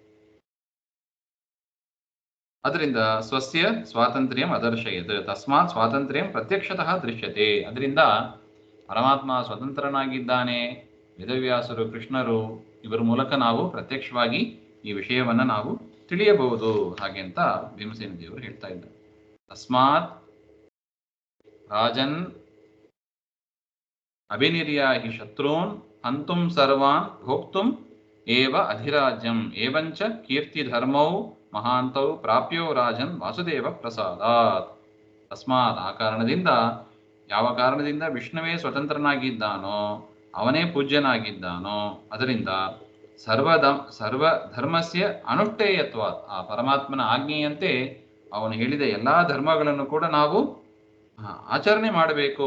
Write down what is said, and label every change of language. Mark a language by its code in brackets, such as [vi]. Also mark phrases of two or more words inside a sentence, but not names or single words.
[sa] ಅದರಿಂದ ಸ್ವಸ್ಯ ಸ್ವಾತಂತ್ರ್ಯಂ ಅದರ್ಶಯತ್ ತಸ್ಮಾತ್ ಸ್ವಾತಂತ್ರ್ಯಂ ಪ್ರತ್ಯಕ್ಷತಃ ದೃಶ್ಯತೆ. [kn] ಅದರಿಂದ ಪರಮಾತ್ಮ ಸ್ವತಂತ್ರನಾಗಿದ್ದಾನೆ, ವೇದವ್ಯಾಸರು ಕೃಷ್ಣರು ಇವರ ಮೂಲಕ ನಾವು ಪ್ರತ್ಯಕ್ಷವಾಗಿ ಈ ವಿಷಯವನ್ನ ನಾವು ತಿಳಿಯಬಹುದು. ಹಾಗೆ ಅಂತ ಭೀಮಸೇನ ದೇವರು ಹೇಳ್ತಾ ಇದ್ದಾರೆ. [sa] ತಸ್ಮಾತ್ ರಾಜನ್ ಅಭಿನಿರ್ಯಾಹಿ ಶತ್ರುನ್ ಹಂತುಂ ಸರ್ವಾನ್ ಭೋಕ್ತುಂ ಏವ ಅಧಿರಾಜ್ಯಂ ಏವಂಚ ಕೀರ್ತಿ ಧರ್ಮೌ ಮಹಾಂತೌ ಪ್ರಾಪ್ಯೋ ರಾಜನ್ ವಾಸುದೇವ ಪ್ರಸಾದಾತ್. [kn] ತಸ್ಮಾತ್ ಆ ಕಾರಣದಿಂದ, ಯಾವ ಕಾರಣದಿಂದ ವಿಷ್ಣುವೇ ಸ್ವತಂತ್ರನಾಗಿದ್ದಾನೋ, ಅವನೇ ಪೂಜ್ಯನಾಗಿದ್ದಾನೋ, ಅದರಿಂದ [sa] ಸರ್ವಧರ್ಮಸ್ಯ ಅನುಷ್ಠೇಯತ್ವ, [kn] ಆ ಪರಮಾತ್ಮನ ಆಜ್ಞೆಯಂತೆ ಅವನು ಹೇಳಿದ ಎಲ್ಲಾ ಧರ್ಮಗಳನ್ನು ಕೂಡ ನಾವು ಆಚರಣೆ ಮಾಡಬೇಕು.